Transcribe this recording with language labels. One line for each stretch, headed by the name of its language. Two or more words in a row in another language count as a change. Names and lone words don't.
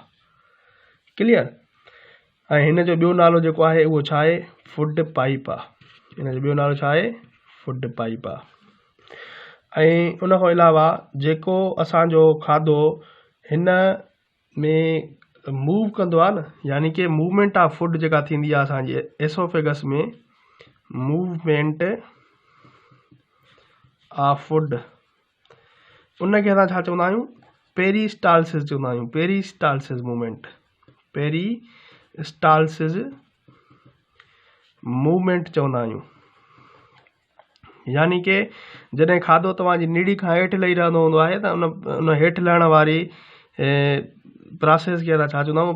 Sindhi: क्लियर? ऐं हिन जो ॿियो नालो जेको आहे उहो छा आहे?
English: food pipe
Sindhi: आहे। हिन जो ॿियो नालो छा आहे?
English: food pipe
Sindhi: आहे। ऐं उन खां अलावा जेको असांजो खाधो हिन में मूव कंदो आहे न, यानी कि
English: movement of food
Sindhi: जेका थींदी आहे असांजी एसोफेगस में,
English: movement of food,
Sindhi: उनखे असां छा चवंदा आहियूं? पेरिस्टालसिस चवंदा आहियूं।
English: peristalsis movement, peristalsis movement
Sindhi: चवंदा आहियूं। यानी कि जॾहिं खाधो तव्हांजी निड़ी खां हेठि लही रहंदो हूंदो आहे त उन हेठि लहण वारी प्रोसेस खे असां छा चवंदा आहियूं?